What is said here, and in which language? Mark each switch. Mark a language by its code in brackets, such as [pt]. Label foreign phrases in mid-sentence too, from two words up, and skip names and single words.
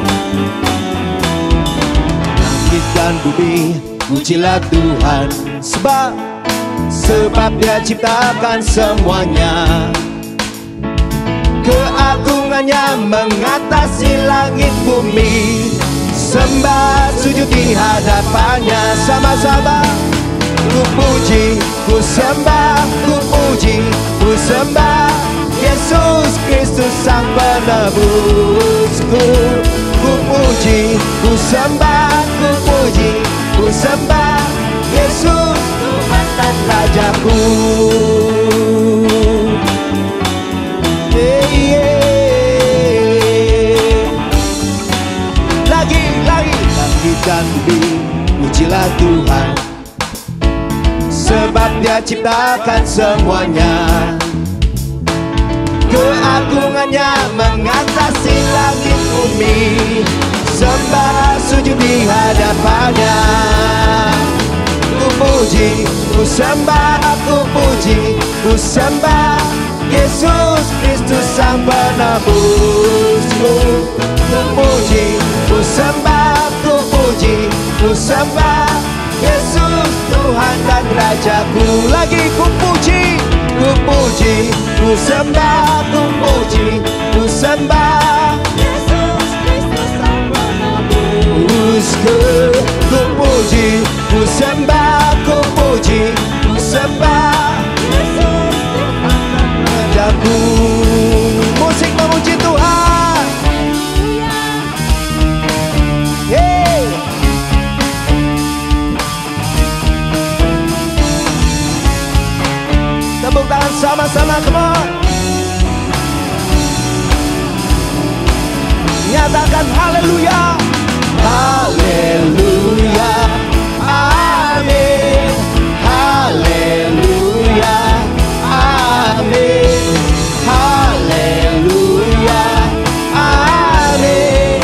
[id] Langit dan bumi, pujilah Tuhan. Sebab Dia ciptakan semuanya. Keagungannya mengatasi langit bumi. Sembah sujud di hadapannya. Sama-sama. Ku puji, ku sembah, ku puji, ku sembah Yesus Kristus Sang Penebusku. Ku puji, ku sembah, ku puji, ku sembah Yesus Tuhan dan Rajaku. Langit dan bumi, pujilah Tuhan. Sebab Dia ciptakan semuanya. Keagungannya mengatasi langit bumi. Sembah sujud di hadapannya. Ku puji, ku sembah, ku puji, ku sembah Yesus Kristus Sang Penebusku. Ku puji, ku sembah, ku puji, ku sembah Yesus Tuhan dan Rajaku. Lagi ku puji, ku puji, ku sembah, ku puji, ku sembah Yesus Kristus Sang Penebusku. Ku puji, ku sembah, ku puji, ku sembah Yesus Tuhan dan Rajaku. Musik memuji Tuhan. Hey. Tepuk tangan sama-sama, [en] come on. [id] Nyatakan haleluya. Haleluya. Amin. Haleluya. Amin. Haleluya. Amin.